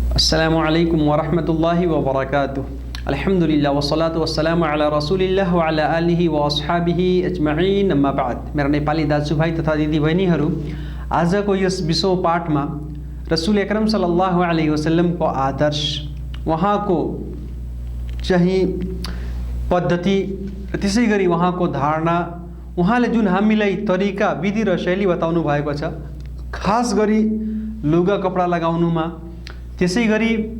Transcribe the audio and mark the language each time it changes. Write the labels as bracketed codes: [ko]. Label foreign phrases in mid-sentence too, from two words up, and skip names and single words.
[ar] السلام عليكم ورحمة الله وبركاته. الحمد لله والصلاة والسلام على رسول الله وعلى آله وأصحابه أجمعين، أما بعد. [ne] मेरा नेपाली दाजुभाइ तथा दिदीबहिनीहरू, आजको यस 20औं पाठमा [ar] رسول أكرم صلى الله عليه وسلم [ne] आदर्श, उहाँको चाहिँ पद्धति र त्यसै गरी उहाँको धारणा, उहाँले जुन हामीलाई तरिका, विधि र शैली बताउनु भएको छ, खास गरी लुगा कपडा लगाउनुमा, त्यसै गरी